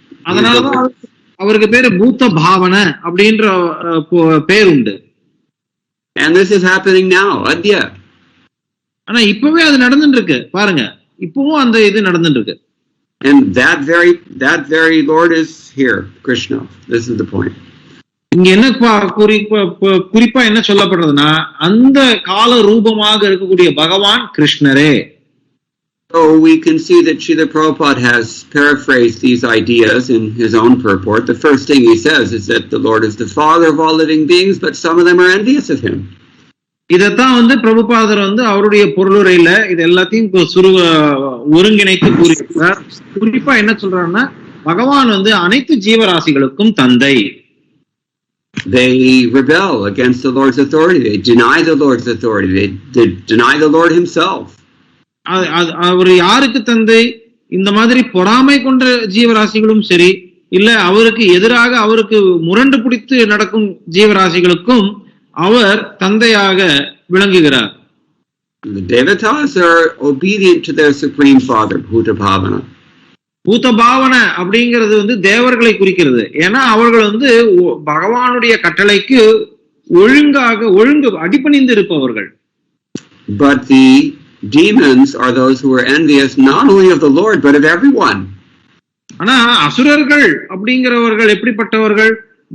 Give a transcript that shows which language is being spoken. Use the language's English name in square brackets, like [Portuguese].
[Tamil] அதனாலதான் அவருக்கு பேரு பூத்த பாவன அப்படின்ற பேர் உண்டு. [English] And this is happening now, adya. [Tamil] ஆனா இப்பவே அது நடந்துட்டு இருக்கு பாருங்க, இப்பவும் அந்த இது நடந்துட்டு இருக்கு. [English] And that very Lord is here, Krishna. This is the point. [Tamil] இங்க என்ன குறிப்பா என்ன சொல்லப்படுறதுன்னா, அந்த கால ரூபமாக இருக்கக்கூடிய பகவான் கிருஷ்ணரே. [English] So we can see that Srila Prabhupada has paraphrased these ideas in his own purport. The first thing he says is that the Lord is the father of all living beings, but some of them are envious of him. [Tamil] இதத்தான் வந்து பிரபுபாதர் வந்து அவருடைய பொருளுரையில இது எல்லாத்தையும் ஒருங்கிணைத்து கூறுகிறார். குறிப்பா என்ன சொல்றாருன்னா, பகவான் வந்து அனைத்து ஜீவராசிகளுக்கும் தந்தை. [English] They rebel against the Lord's authority. They deny the Lord's authority. They deny the Lord himself. [Tamil] அவர் யாருக்கு தந்தை? இந்த மாதிரி பொறாமை கொண்ட ஜீவராசிகளும் சரி, இல்ல அவருக்கு எதிராக அவருக்கு முரண்டு பிடித்து நடக்கும் ஜீவராசிகளுக்கும் அவர் தந்தையாக விளங்குகிறார். [English] The devatas are obedient to their supreme father, Bhuta Bhavana. [Tamil] பூத பாவன அப்படிங்கிறது வந்து தேவர்களை குறிக்கிறது. ஏன்னா அவர்கள் வந்து பகவானுடைய கட்டளைக்கு ஒழுங்கு அடிபணிந்து இருப்பவர்கள். [English] But the demons are those who are envious not only of the Lord but of everyone. [Tamil] ஆனா அசுரர்கள் அப்படிங்கிறவர்கள் எப்படிப்பட்டவர்கள்?